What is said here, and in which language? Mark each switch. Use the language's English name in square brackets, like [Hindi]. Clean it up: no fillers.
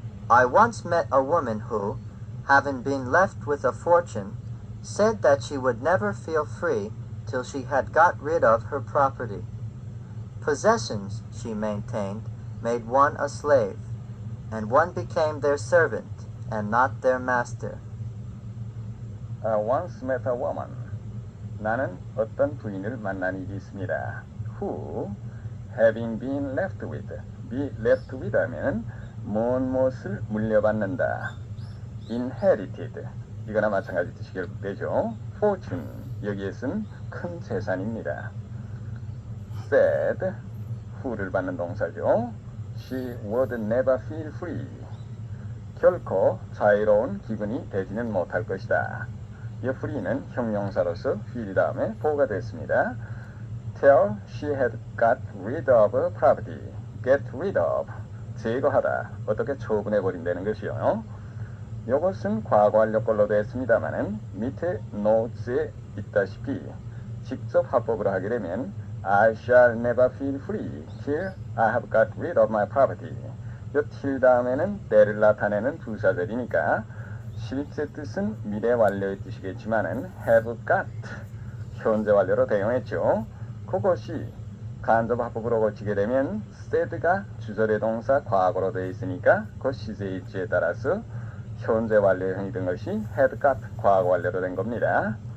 [English] I once met a woman who, having been left with a fortune, said that she would never feel free till she had got rid of her property. Possessions, she maintained, made one a slave, and one became their servant and not their master. I once met a woman. [Korean] 나는 어떤 부인을 만난 일이 있습니다. [English] Who, having been left with, be left with [Korean] 하면 무엇을 물려받는다. inherited, 이거나 마찬가지 뜻이 결국 되죠. fortune, 여기에 쓴 큰 재산입니다. said, who를 받는 동사죠. [English] She would never feel free. [Korean] 결코 자유로운 기분이 되지는 못할 것이다. 이 free는 형용사로서 feel 다음에 보호가 됐습니다. [English] Till she had got rid of property. Get rid of, [Korean] 제거하다, 어떻게 처분해버린다는 것이요. 이것은 과거 완료꼴로 됐습니다만은 밑에 notes에 있다시피 직접 합법으로 하게 되면 [English] I shall never feel free till I have got rid of my property. [Korean] 이 till 다음에는 때를 나타내는 부사절이니까 실제 뜻은 미래 완료의 뜻이겠지만은 have got 현재 완료로 대용했죠. 그것이 간접 합법으로 고치게 되면 said가 주절의 동사 과거로 되어 있으니까 그 시제 입지에 따라서 현재 완료형이 된 것이 had got 과거 완료로 된 겁니다.